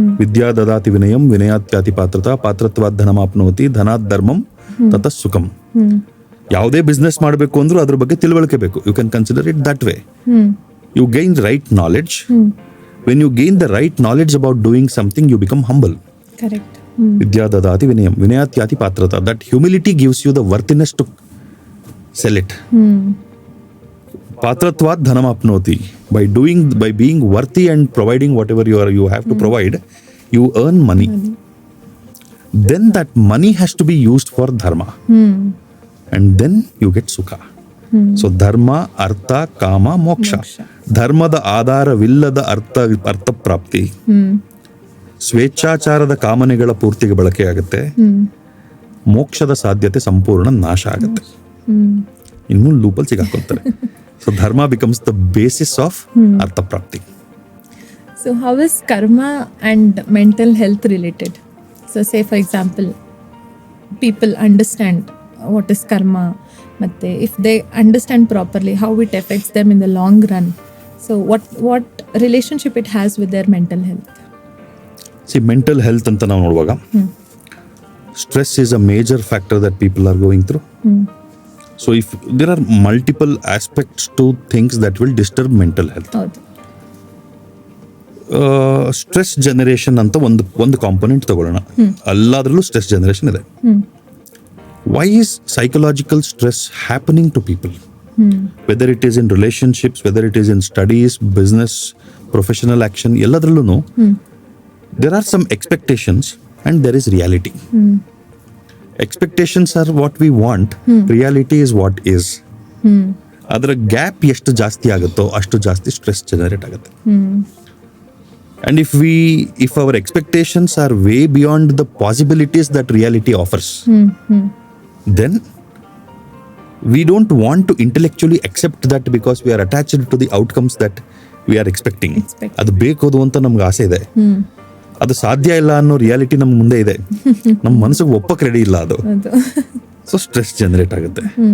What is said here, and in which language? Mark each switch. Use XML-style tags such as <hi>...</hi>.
<sa>ವಿದ್ಯಾ ದದಾತಿ ವಿನಯಂ, ವಿನಯಾತ್ಯಾತಿ ಪಾತ್ರತಾ, ಪಾತ್ರತ್ವಾದ್ ಧನಮಾಪ್ನೋತಿ, ಧನಾತ್ ಧರ್ಮಂ ತತಃ ಸುಖಂ.</sa> <kn>ಯಾವುದೇ ಬಿಸ್ನೆಸ್ ಮಾಡಬೇಕು ಅಂದ್ರೂ ಅದ್ರ ಬಗ್ಗೆ ತಿಳುವಳಿಕೆ ಬೇಕು. You can consider it that way.</kn> <en>You gain the right knowledge. When you gain the right knowledge about doing something, you become humble. Correct.</en> <sa>Vidya dadati vinayam, vinayatyati patrata.</sa> <en>That humility gives you the worthiness to sell it.</en> <sa>Patratvat dhanam apnoti.</sa> <en>By being worthy and providing whatever you have to provide, you earn money. Then that money has to be used for dharma. And then you get sukha. So ಧರ್ಮ, ಅರ್ಥ, ಕಾಮ, ಮೋಕ್ಷ.</en> <kn>ಧರ್ಮದ ಆಧಾರವಿಲ್ಲದ ಅರ್ಥ ಪ್ರಾಪ್ತಿ, ಸ್ವೇಚ್ಛಾಚಾರದ ಕಾಮನೆಗಳ ಪೂರ್ತಿಗೆ ಬಳಕೆಯಾಗುತ್ತೆ, ಮೋಕ್ಷದ ಸಾಧ್ಯತೆ ಸಂಪೂರ್ಣ ನಾಶ ಆಗುತ್ತೆ. ಇನ್ನು ಲೂಪಲ್ ಸಿಗಾಕೊಳ್ತಾರೆ.</kn> <en>So dharma becomes the basis of artha prapti. So how is karma and mental health related? So say for example, people understand what is karma, ಮತ್ತೆ if they understand properly how it affects them in the long run, So what relationship it has with their mental health? See</en> <kn>mental health ಅಂತ ನಾವು ನೋಡುವಾಗ</kn> <en>Stress is a major factor that people are going through. So if there are multiple aspects to things that will disturb mental health.</en> <kn>ಹೌದು. Stress generation ಅಂತ ಒಂದು component ತಗೊಳ್ಳೋಣ. ಎಲ್ಲದರಲ್ಲೂ stress generation ಇದೆ.</kn> <en>Why is psychological stress happening to people? Whether it is in relationships, whether it is in studies, business, professional action, ಎಲ್ಲದರಲ್ಲೂ there are some expectations and there is reality. Expectations are what we want, reality is what is.</en> <kn>ಅದರ gap ಎಷ್ಟು ಜಾಸ್ತಿ ಆಗುತ್ತೋ ಅಷ್ಟು ಜಾಸ್ತಿ stress generate ಆಗುತ್ತೆ.</kn> <en>And if our expectations are way beyond the possibilities that reality offers, then we don't want to intellectually accept that because we are attached to the outcomes that we are expecting.</en> <kn>ಅದು ಬೇಕೋದು ಅಂತ ನಮ್ಗೆ ಆಸೆ ಇದೆ, ಅದು ಸಾಧ್ಯ ಇಲ್ಲ ಅನ್ನೋ reality ನಮ್ಮ ಮುಂದೆ ಇದೆ, ನಮ್ಮ ಮನಸ್ಸಿಗೆ ಒಪ್ಪಕ್ಕೆ ರೆಡಿ ಇಲ್ಲ ಅದು. ಸೊ ಸ್ಟ್ರೆಸ್ ಜನರೇಟ್ ಆಗುತ್ತೆ.</kn>